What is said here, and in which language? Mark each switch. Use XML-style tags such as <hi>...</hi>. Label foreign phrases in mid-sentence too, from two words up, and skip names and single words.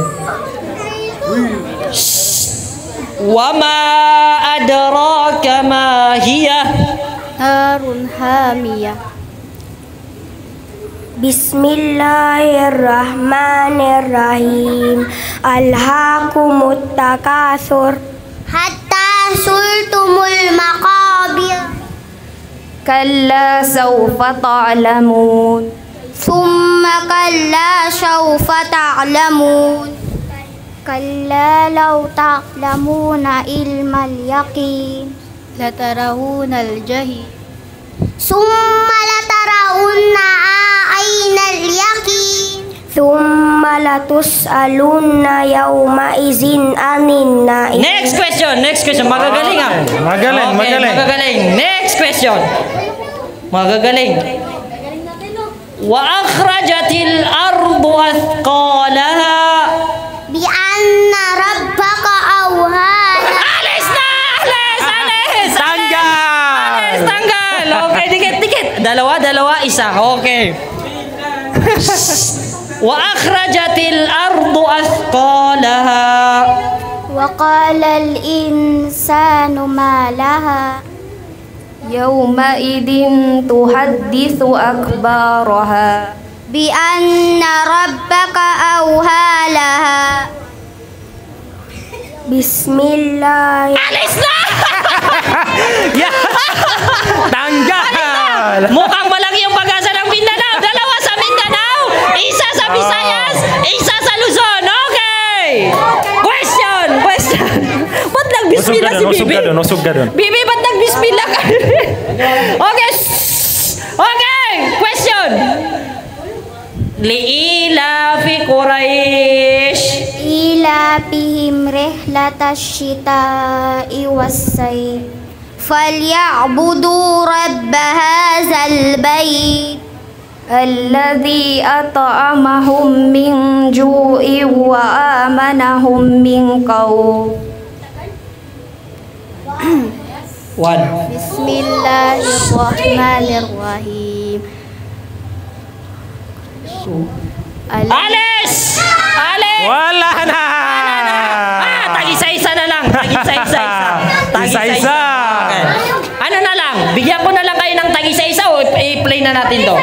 <ar>وما أدراك ما هيه. نار حامية. بسم الله الرحمن الرحيم. ألهاكم التكاثر. حتى زرتم المقابر. كلا سوف تعلمون. ثم كلا سوف تعلمون. كلا لو تعلمون علم اليقين. لترون الجحيم. ثم لترونها عين اليقين. ثم لتسألن يومئذ عن النعيم.</ar> <en>Next question. Magagaling</en> <tl>Magaling.</tl> <en>Next question. Magagaling.</en> <ar>وأخرجت الأرض أثقالها. بأن ربك أوحى لها.</ar> <tl>Alis! Tanggal. tanggal. Okay, dikit. Dalawa, isa. Okay.</tl> <ar>وأخرجت الأرض أثقالها. وقال الإنسان ما لها يومئذ تحدث أخبارها بأن ربك أوهى لها بسم الله</ar> <tl>Alis na! Yeah. Tanggal! Mukhang malaki yung pag-asa ng Mindanao. Dalawa sa Mindanao, isa sa Visayas, isa sa Luzon. Okay! Question! Ba't nagbismila si Bibi? Usog ka dun. Bibi, ba't nagbismila ka? Okay! Okay! Question!</tl> <ar>لإيلاف قريش. إيلافهم رحلة الشتاء والصيف فليعبدوا رب هذا البيت الذي أطعمهم من جوع وآمنهم من خوف One. بسم الله الرحمن الرحيم</ar> <tl>Alis! Alis! Wala na! Tag-isa-isa na lang. Tag-isa-isa. Isa-isa. Okay. Ano na lang? Bigyan ko na lang kayo ng tag-isa-isa o i-play na natin to?</tl>